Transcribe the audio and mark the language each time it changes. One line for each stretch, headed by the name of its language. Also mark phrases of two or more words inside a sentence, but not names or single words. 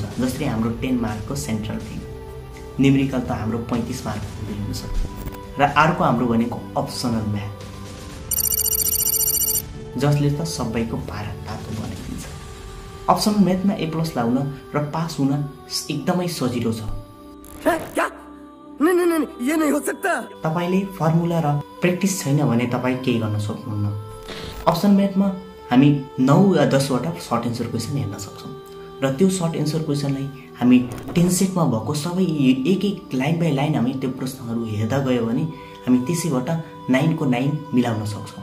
Nepali: जस्तै हाम्रो 10 मार्कको
English: central thing,
Nepali: न्युमेरिकल त हाम्रो 35 मार्कको हुन्छ। र अर्को हाम्रो भनेको
English: optional math
Nepali: जसले त सबैको पारा तातो बनाइदिन्छ।
English: optional mathमा
Nepali: A+ लाउन र पास हुन एकदमै सजिलो छ।
Hindi: ये नहीं हो सकता।
Nepali: तपाईले फर्मुला र प्र्याक्टिस छैन भने तपाईँ केही गर्न सक्नुहुन्न।
English: option mathमा
Nepali: हामी 9 या 10 वटा
English: short answer question
Nepali: हेर्न सक्छौँ र त्यो
English: short answer questionलाई
Nepali: हामी 10 सेटमा भएको सबै एक
English: line by line
Nepali: हामी त्यो प्रश्नहरू हेर्दा गयो भने हामी त्यसैबाट 9 को 9 मिलाउन सक्छौँ।